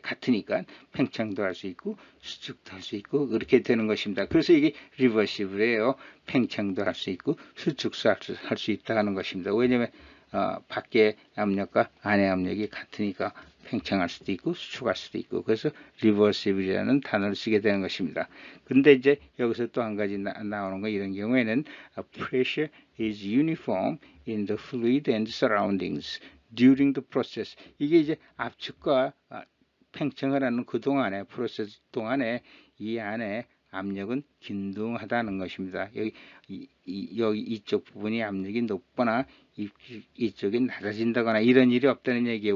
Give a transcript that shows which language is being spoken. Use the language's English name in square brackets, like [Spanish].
[Korean] 같으니까 팽창도 할 수 있고 수축도 할 수 있고 그렇게 되는 것입니다. 그래서 이게 리버시블이에요. 팽창도 할 수 있고 수축도 할 수 있다는 것입니다. 왜냐하면 밖의 압력과 안의 압력이 같으니까 팽창할 수도 있고 수축할 수도 있고 그래서 리버시블이라는 단어를 쓰게 되는 것입니다. 근데 이제 여기서 또 한 가지 나오는 거 이런 경우에는 [English] pressure is uniform in the fluid and surroundings during the process. [Korean] 이게 이제 압축과 팽창을 하는 그 동안에 프로세스 동안에 이 안에 압력은 균등하다는 것입니다. 여기 이쪽 부분이 압력이 높거나 이쪽이 낮아진다거나 이런 일이 없다는 얘기예요.